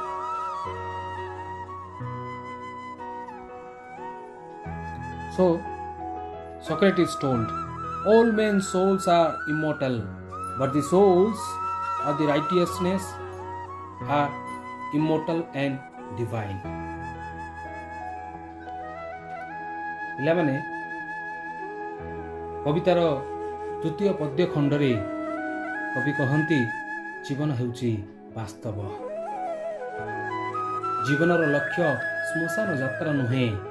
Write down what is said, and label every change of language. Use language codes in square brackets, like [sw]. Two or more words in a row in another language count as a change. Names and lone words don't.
[en] So Socrates told, all men's souls are immortal, but the souls of the righteousness are immortal and divine. [or] ପିଲାମାନେ କବିତାର ତୃତୀୟ ପଦ୍ୟ ଖଣ୍ଡରେ କବି କହନ୍ତି, ଜୀବନ ହେଉଛି ବାସ୍ତବ। ଜୀବନର ଲକ୍ଷ୍ୟ ଶ୍ମଶାନ ଯାତ୍ରା ନୁହେଁ।